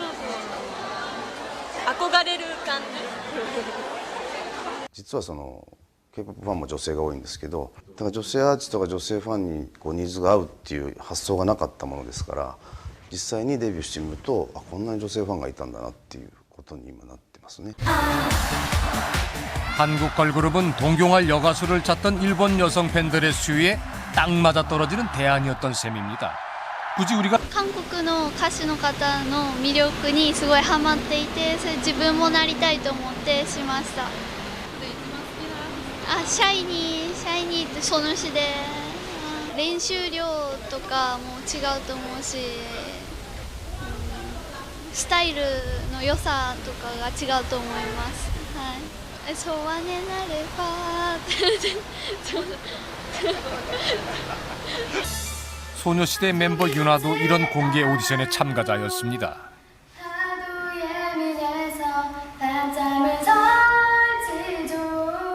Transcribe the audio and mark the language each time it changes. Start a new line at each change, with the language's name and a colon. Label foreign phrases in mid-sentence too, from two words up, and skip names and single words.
Japanese: 憧れる感じ。実はK-POP ファンも女性が多いんですけど、だから女性アーティストが女性ファンにニーズが合うっていう発想がなかったものですから、実際にデビューしてみるとこんなに女性ファンがいたんだなっていうことに今なってますね。
Korean: 한국 걸그룹은 동경할 여가수를 찾던 일본 여성 팬들의 수요에 딱 맞아떨어지는 대안이었던 셈입니다. 굳이 우리가
Japanese: 韓国の歌手の方の魅力にすごいハマっていて、それ自分もなりたいと思ってしました。シャイニーってその詩で練習量とかも違うと思うし、スタイルの良さとかが違うと思います。はい。そうはねなれば。
Korean: 소녀시대 멤버 윤아도 이런 공개 오디션의 참가자였습니다. 하루의 미래에서 밤잠을 설치죠.